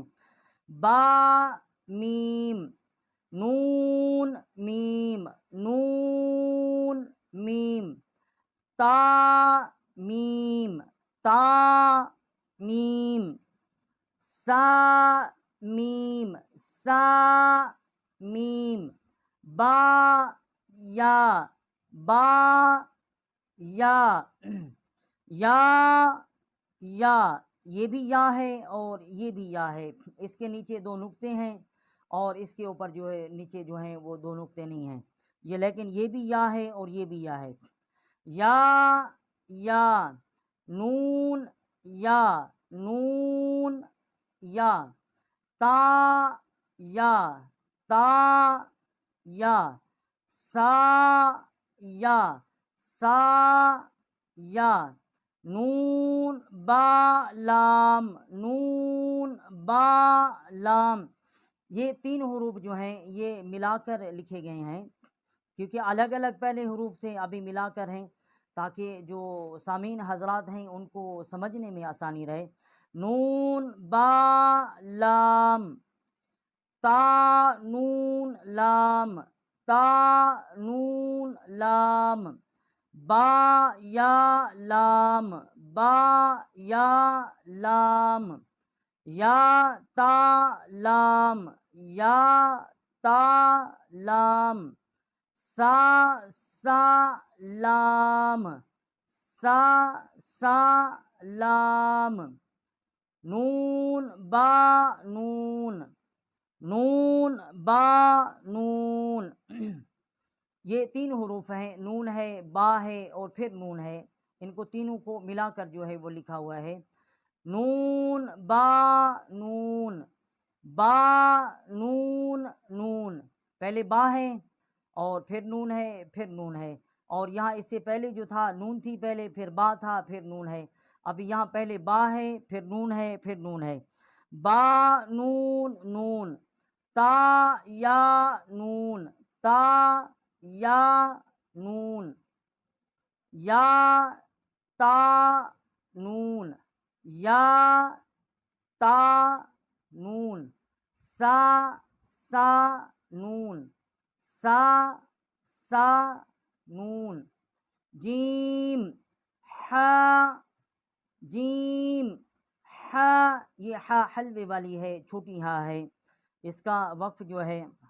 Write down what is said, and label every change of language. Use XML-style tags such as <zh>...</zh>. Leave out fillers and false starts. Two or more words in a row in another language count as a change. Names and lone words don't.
<ur>با میم، نون میم، نون میم، تا میم، تا میم، سا میم، سا میم، با یا، با یا، یا یہ بھی یا ہے اور یہ بھی یا ہے، اس کے نیچے دو نقطے ہیں اور اس کے اوپر جو ہے نیچے جو ہیں وہ دو نقطے نہیں ہیں، یہ لیکن یہ بھی یا ہے اور یہ بھی یا ہے۔ یا نون یا نون یا تا یا تا یا سا یا سا یا نون با لام نون با لام، یہ تین حروف جو ہیں یہ ملا کر لکھے گئے ہیں، کیونکہ الگ الگ پہلے حروف تھے، ابھی ملا کر ہیں تاکہ جو سامعین حضرات ہیں ان کو سمجھنے میں آسانی رہے۔ نون با لام تا نون لام تا نون لام با یا لام با یا لام یا تا لام یا تا لام سا سا لام سا سا لام نون با نون نون با نون یہ تین حروف ہیں، نون ہے، با ہے اور پھر نون ہے، ان کو تینوں کو ملا کر جو ہے وہ لکھا ہوا ہے۔ نون با نون با نون نون، پہلے با ہے اور پھر نون ہے پھر نون ہے، اور یہاں اس سے پہلے جو تھا نون تھی پہلے، پھر با تھا پھر نون ہے، اب یہاں پہلے با ہے پھر نون ہے پھر نون ہے۔ با نون نون تا یا نون تا یا نون یا تا نون یا تا نون سا سا نون سا سا نون جیم ہا جیم ہا، یہ ہا حلوے والی ہے، چھوٹی ہا ہے، اس کا وقف جو ہے</ur>